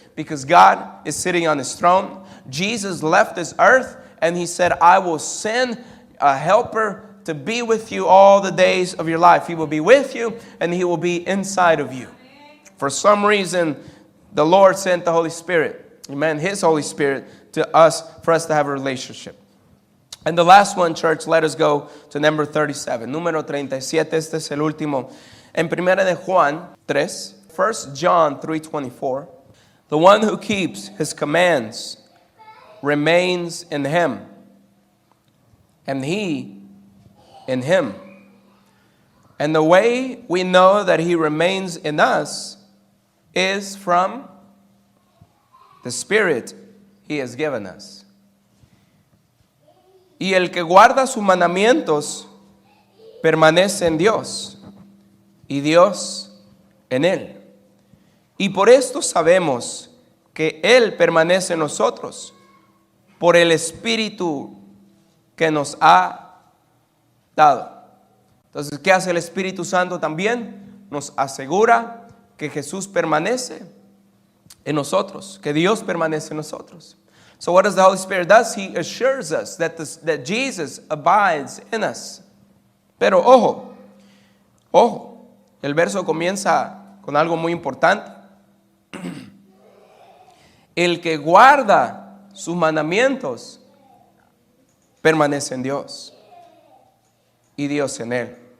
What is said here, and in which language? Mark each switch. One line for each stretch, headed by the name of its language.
English: Because God is sitting on His throne. Jesus left this earth and He said, I will send a helper to be with you all the days of your life. He will be with you and He will be inside of you. For some reason, the Lord sent the Holy Spirit. Amen. His Holy Spirit to us for us to have a relationship. And the last one, church, let us go to number 37.
Spanish: Número 37, este es el último. En Primera de Juan 3,
English: 1 John 3:24. The one who keeps His commands remains in Him, and He in Him. And the way we know that He remains in us is from the Spirit He has given us.
Spanish: Y el que guarda sus mandamientos permanece en Dios, y Dios en él. Y por esto sabemos que Él permanece en nosotros, por el Espíritu que nos ha dado. Entonces, ¿qué hace el Espíritu Santo también? Nos asegura que Jesús permanece en nosotros, que Dios permanece en nosotros.
English: So what does the Holy Spirit do? He assures us that Jesus abides in us.
Spanish: Pero ojo, el verso comienza con algo muy importante. El que guarda sus mandamientos permanece en Dios y Dios en él.